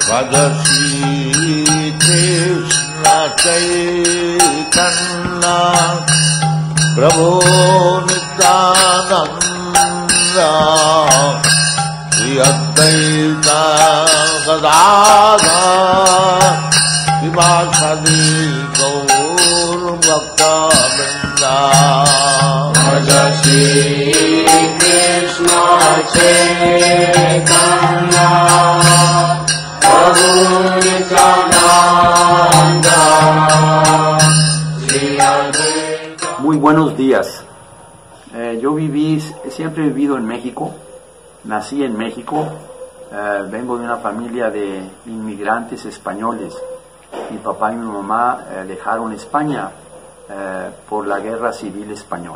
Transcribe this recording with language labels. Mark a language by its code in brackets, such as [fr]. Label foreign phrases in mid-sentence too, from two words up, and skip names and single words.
[sa] Bhagavati Krishna Chaitanya Prabhu Nityananda Shri Advaita Gadadhar Srivasadi Gaur Bhakta-vrinda. Bhagavati Krishna Chaitanya Prabhu Nityananda Shri Advaita. [es] Muy buenos días. Yo siempre he vivido en México, nací en México, vengo de una familia de inmigrantes españoles. Mi papá y mi mamá dejaron España por la Guerra Civil Española.